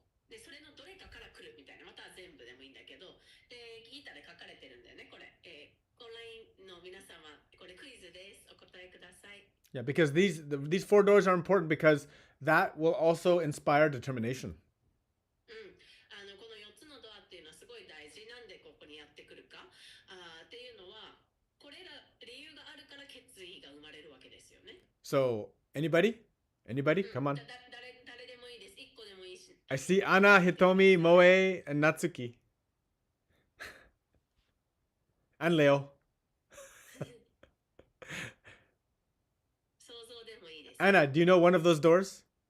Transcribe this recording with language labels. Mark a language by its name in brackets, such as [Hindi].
[Japanese] でそれのどれかから来るみたいな、または全部でもいいんだけど、でギータで書かれてるんだよね、これ。オンラインの皆様、これクイズです。お答えください。 [English] Yeah, because these 4 doors are important because that will also inspire determination. [Japanese] この4つのドアっていうのはすごい大事なんでここにやってくるかっていうのは、これら理由があるから決意が生まれるわけですよね。 [English] So, anybody? Come on. [Japanese] 誰でもいいです。1個でもいいし。 [English] I see Anna, Hitomi, Moe, and Natsuki. And Leo. [Japanese] 想像でもいいです。 [English] Anna, do you know one of those doors?